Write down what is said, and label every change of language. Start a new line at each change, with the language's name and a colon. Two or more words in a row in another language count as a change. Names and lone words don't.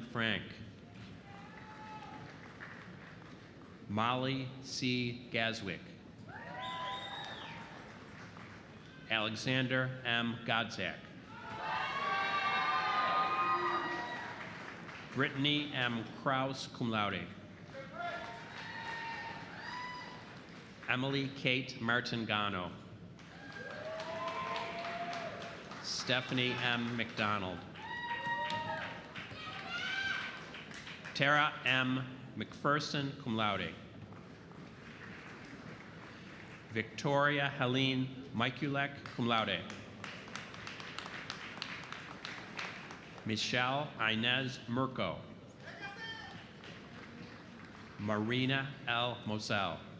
English: Frank, Molly C. Gaswick, Alexander M. Godzak, Brittany M. Kraus,
Latin: cum laude.
English: Emily Kate Martingano. Stephanie M. McDonald. Tara M. McPherson,
Latin: cum laude.
English: Victoria Helene Mikulek,
Latin: cum laude.
English: Michelle Inez Murko. Marina L. Moselle.